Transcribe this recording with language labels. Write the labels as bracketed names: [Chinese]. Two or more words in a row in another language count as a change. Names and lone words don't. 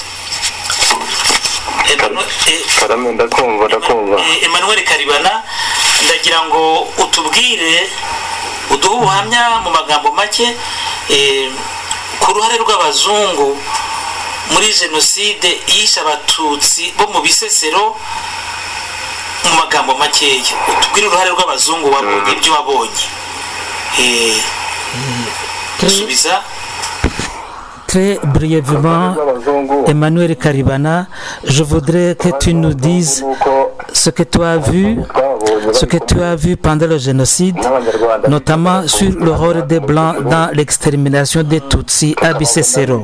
[Kinyarwanda] Emmanuel Karibana, ndagira ngo utubwire uduhe ubuhamya mu magambo make ku ruhare rw'abazungu muri jenoside yishe abatutsi bo mu Bisesero. Mu magambo makeya utubwire uruhare rw'abazungu wabonye ibyo wabonye. [French] Très brièvement, Emmanuel Karibana, je voudrais que tu nous dises ce que tu as vu pendant le génocide, notamment sur le rôle des Blancs dans l'extermination des Tutsis à Bisesero.